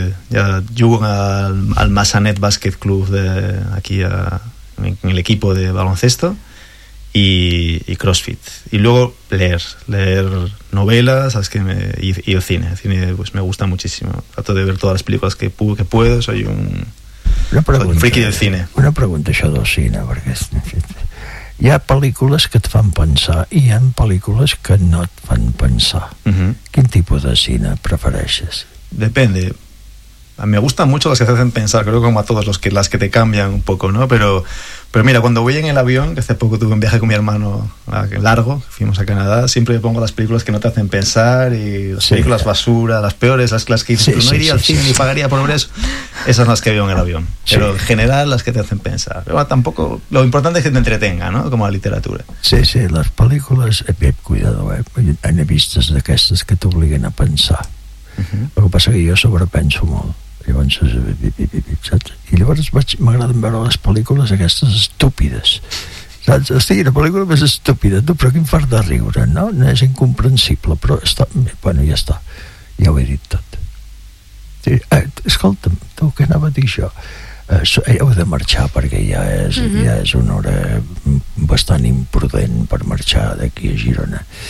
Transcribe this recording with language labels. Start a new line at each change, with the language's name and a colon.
Spanish: Ya jugo al Massanet Basket Club de aquí, en el equipo de baloncesto, y CrossFit. Y luego leer novelas, ¿sabes qué? Y el cine. El cine, pues, me gusta muchísimo. Trato de ver todas las películas que puedo, soy un... Una pregunta, friki del cine.
Catalan: Una pregunta, això del cine, perquè hi ha pel·lícules que et fan pensar i hi ha pel·lícules que no et fan pensar. Uh-huh. Quin tipus de cine prefereixes?
Spanish: Depende. Me gustan mucho las que te hacen pensar, creo, como a todos, las que te cambian un poco, ¿no? Pero mira, cuando voy en el avión, que hace poco tuve un viaje con mi hermano largo, fuimos a Canadá, siempre me pongo las películas que no te hacen pensar, y las películas basura, las peores, las que dices, no iría al cine ni pagaría por ver eso, esas son las que veo en el avión. Pero en general, las que te hacen pensar. Pero bueno, tampoco, lo importante es que te entretenga, ¿no? Como la literatura. Sí, sí, las películas, cuidado, he visto de
Catalan: aquestes que te obliguen a pensar. Uh-huh. El que passa que jo sobrepenso molt, llavors, saps? I llavors m'agraden veure les pel·lícules aquestes estúpides, saps? Hosti, la pel·lícula més estúpida, tu, però quin fart de riure, no? És incomprensible, però està, bueno, ja està, ja ho he dit tot. Sí. Escolta'm, tu, què anava a dir jo? Heu de marxar perquè ja és, uh-huh, ja és una hora bastant imprudent per marxar d'aquí a Girona.